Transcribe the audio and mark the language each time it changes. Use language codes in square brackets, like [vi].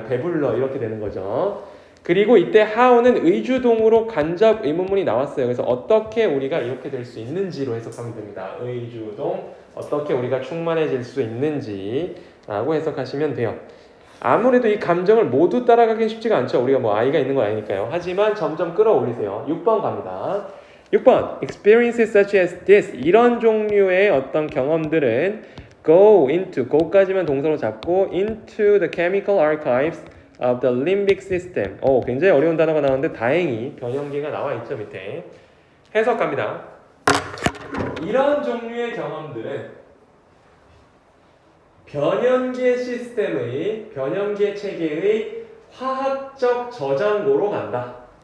[ko] 배불러 이렇게 되는 거죠. 그리고 이때 how는 의주동으로 간접 의문문이 나왔어요. 그래서 어떻게 우리가 이렇게 될 수 있는지로 해석하면 됩니다. 의주동 어떻게 우리가 충만해질 수 있는지라고 해석하시면 돼요. 아무래도 이 감정을 모두 따라가긴 쉽지가 않죠. 우리가 뭐 아이가 있는 거 아니니까요. 하지만 점점 끌어올리세요. 6번 갑니다. [en] 6번 Experiences such as this [ko] 이런 종류의 어떤 경험들은 [en] go into go [ko] 까지만 동사로 잡고 [en] into the chemical archives of the limbic system. [ko] 굉장히 어려운 단어가 나오는데 다행히 변형계가 나와 있죠 밑에. 해석 갑니다. 이런 종류의 경험들은 변형계 시스템의 변형계 체계의 화학적 저장고로 간다.